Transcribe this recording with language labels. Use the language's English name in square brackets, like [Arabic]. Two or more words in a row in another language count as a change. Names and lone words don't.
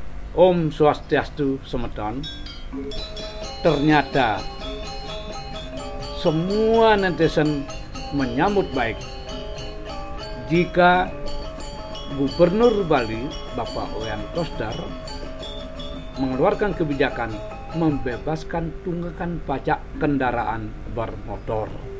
[Balinese] Om Swastiastu semeton. [Indonesian] Ternyata semua netizen menyambut baik jika Gubernur Bali Bapak Wayan Koster mengeluarkan kebijakan membebaskan tunggakan pajak kendaraan bermotor.